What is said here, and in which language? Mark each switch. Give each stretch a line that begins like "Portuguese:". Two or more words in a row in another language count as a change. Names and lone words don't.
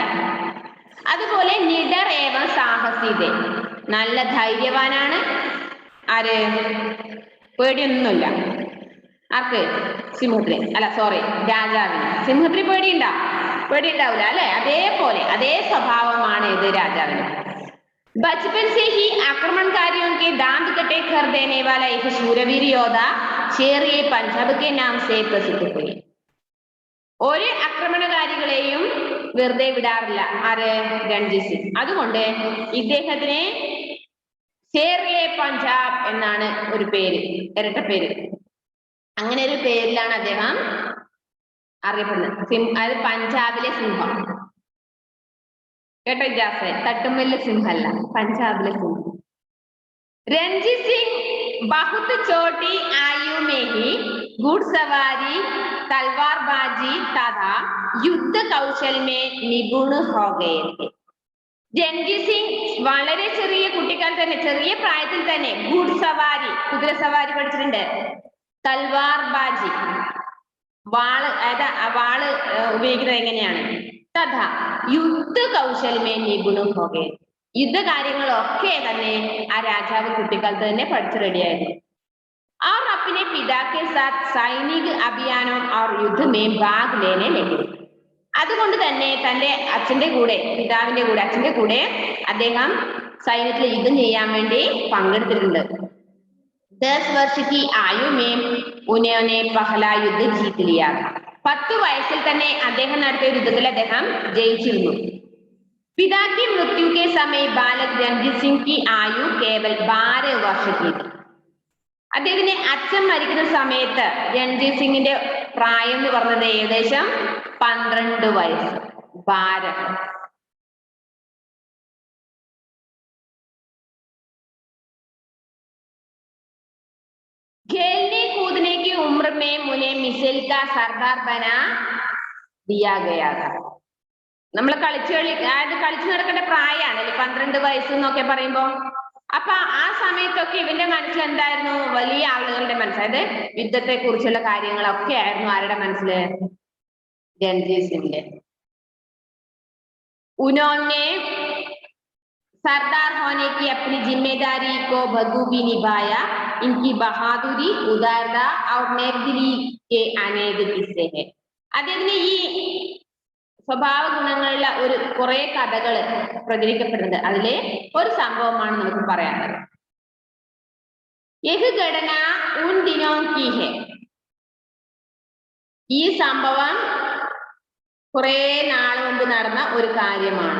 Malayalam: അതുപോലെ
Hindi: निडर एवं
Malayalam: സാഹസികത, നല്ല ധൈര്യവാനാണ്. ആര്? പേടിയൊന്നുമില്ല. ആർക്ക്? സിംഹത്തിന്. അല്ല സോറി, രാജാവിന്. സിംഹത്തിന് പേടിയുണ്ടാ? പേടിയുണ്ടാവില്ല അല്ലെ? അതേപോലെ അതേ സ്വഭാവമാണ് ഇത് രാജാവിന്.
Hindi: बचपन से ही आक्रमणकारियों के दांत कटे कर देने वाला एक शूरवीर योद्धा शेर-ए पंजाब के नाम से प्रसिद्ध हुए.
Malayalam: ഒരു ആക്രമണകാരികളെയും വെറുതെ വിടാറില്ല ആര്? രൺജിത് സിംഗ്. അതുകൊണ്ട് ഇദ്ദേഹത്തിന് ഷേർ-എ പഞ്ചാബ് എന്നാണ് ഒരു പേര്, ഇരട്ട പേര്. അങ്ങനെ ഒരു പേരിലാണ് അദ്ദേഹം അറിയപ്പെടുന്നത്. അത് പഞ്ചാബിലെ സിംഹം. കേട്ടോ ജാസെ? തട്ടുമ്മലിലെ സിംഹല്ല, പഞ്ചാബിലെ സിംഹം.
Hindi: രൺജിത് സിംഗ് बहुत छोटी आयु में ही घुड़सवारी, तलवारबाजी तथा युद्ध कौशल में निपुण हो गए थे.
Malayalam: രൺജിത് സിംഗ് വളരെ ചെറിയ കുട്ടിക്കാലത്ത് തന്നെ, ചെറിയ പ്രായത്തിൽ തന്നെ ഗുഡ്സവാരി, കുതിരസവാരി പഠിച്ചിട്ടുണ്ട്.
Hindi: तलवार बाज़ी,
Malayalam: വാള്, അതായത് വാള് ഉപയോഗിക്കുന്നത് എങ്ങനെയാണ്.
Hindi: तथा युद्ध कौशल में निपुण हो गए.
Malayalam: യുദ്ധകാര്യങ്ങളൊക്കെ തന്നെ ആ രാജാവ് കുട്ടിക്കാലത്ത് തന്നെ പഠിച്ചു റെഡിയായിരുന്നു.
Hindi: और अपने पिता के साथ सैनिक अभियानों और युद्ध में भाग लेने लगे.
Malayalam: അതുകൊണ്ട് തന്നെ തന്റെ അച്ഛന്റെ കൂടെ, പിതാവിന്റെ കൂടെ, അച്ഛന്റെ കൂടെ അദ്ദേഹം സൈന്യത്തിൽ യുദ്ധം ചെയ്യാൻ വേണ്ടി പങ്കെടുത്തിട്ടുണ്ട്.
Hindi: 10 वर्ष की आयु में उन्होंने पहला युद्ध जीत लिया.
Malayalam: 10 വയസ്സിൽ തന്നെ അദ്ദേഹം നടത്തിയ യുദ്ധത്തിൽ അദ്ദേഹം ജയിച്ചിരുന്നു.
Hindi: पिता की मृत्यु के समय बालक रणजीत सिंह की आयु केवल 12 वर्ष की थी.
Malayalam: അദ്ദേഹത്തിന് അച്ഛൻ മരിക്കുന്ന സമയത്ത് രൺജിത് സിംഗിന്റെ പ്രായം എന്ന് പറഞ്ഞത് ഏകദേശം 12 വയസ്സ്. 12.
Hindi: खेलने कूदने की उम्र में मुझे मिसाइल का सरदार बना दिया गया था.
Malayalam: നമ്മൾ കളിച്ചു നടക്കേണ്ട പ്രായമാണല്ലേ 12 വയസ്സ് എന്നൊക്കെ പറയുമ്പോ. അപ്പൊ ആ സമയത്തൊക്കെ ഇവന്റെ മനസ്സിൽ എന്തായിരുന്നു? വലിയ ആളുകളുടെ മനസ്സ്, അതായത് യുദ്ധത്തെ കുറിച്ചുള്ള കാര്യങ്ങളൊക്കെ ആയിരുന്നു ആരുടെ മനസ്സില്? രൺജിത് സിംഗിന്റെ.
Hindi: उन्होंने सरदार होने की अपनी जिम्मेदारी को बखूबी निभाया. इनकी बहादुरी, उदारता और नेकदिली के अनेक किस्से हैं.
Malayalam: അദ്ദേഹത്തിന് ഈ സ്വഭാവ ഗുണങ്ങളിലുള്ള ഒരു കുറെ കഥകൾ പ്രചരിക്കപ്പെടുന്നത്. അതിലെ ഒരു സംഭവമാണ് നമുക്ക് പറയാനുള്ളത്.
Hindi: यह घटना उन दिनों की है.
Malayalam: ഈ സംഭവം കുറെ നാൾ മുമ്പ് നടന്ന ഒരു കാര്യമാണ്.